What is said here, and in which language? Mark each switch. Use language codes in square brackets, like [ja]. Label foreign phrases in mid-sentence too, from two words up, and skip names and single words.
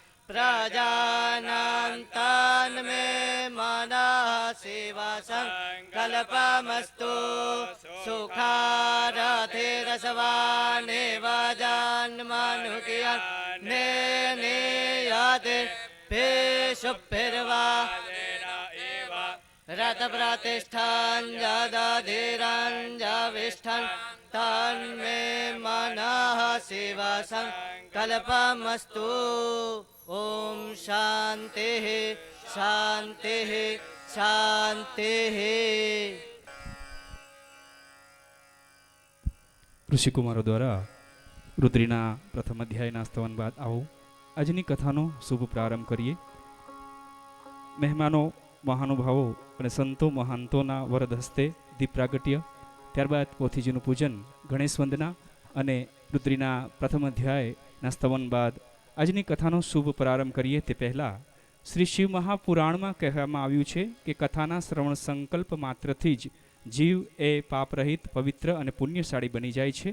[sa] પ્રજાનંતાન મે મનઃ શિવ સંકલ્પમસ્તુ સુખારથે રસવાનેવ જન્મનુકિયં ને નિયતે ભેષુભિર્વા રથ પ્રતિષ્ઠાન જદધિરં જવિષ્ઠન तन्मे मनः शिव संकल्पमस्तु ॐ शान्तिः शान्तिः शान्तिः [gu] ઋષિકુમારો દ્વારા રુદ્રીના પ્રથમ અધ્યાયના સ્તવન બાદ આવો આજની કથાનો શુભ પ્રારંભ કરીએ. મહેમાનો, મહાનુભાવો અને સંતો મહાંતોના વરદ હસ્તે દીપ પ્રાગટ્ય, ત્યારબાદ પોથીજીનું પૂજન, ગણેશ વંદના અને રુદ્રીના પ્રથમ અધ્યાયના સ્તવન બાદ આજની કથાનો શુભ પ્રારંભ કરીએ તે પહેલાં શ્રી શિવ મહાપુરાણમાં કહેવામાં આવ્યું છે કે કથાના શ્રવણ સંકલ્પ માત્રથી જ જીવ એ પાપરહિત, પવિત્ર અને પુણ્યશાળી બની જાય છે.